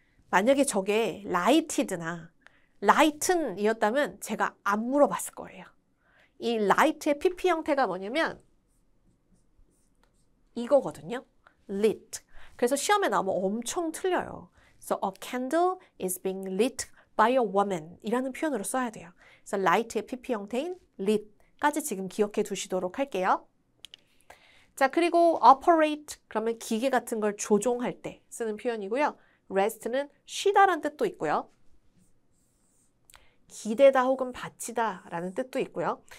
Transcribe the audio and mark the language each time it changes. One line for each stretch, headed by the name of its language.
Korean: 만약에 저게 lighted나 lighten이었다면 제가 안 물어봤을 거예요. 이 light의 PP 형태가 뭐냐면 이거거든요.
English: lit.
Korean: 그래서 시험에 나오면 엄청 틀려요. 그래서
English: a candle is being lit by a woman
Korean: 이라는 표현으로 써야 돼요. 그래서 light의 PP 형태인 lit까지 지금 기억해 두시도록 할게요. 자, 그리고 operate 그러면 기계 같은 걸 조종할 때 쓰는 표현이고요. rest는 쉬다라는 뜻도 있고요. 기대다 혹은 바치다 라는 뜻도 있고요.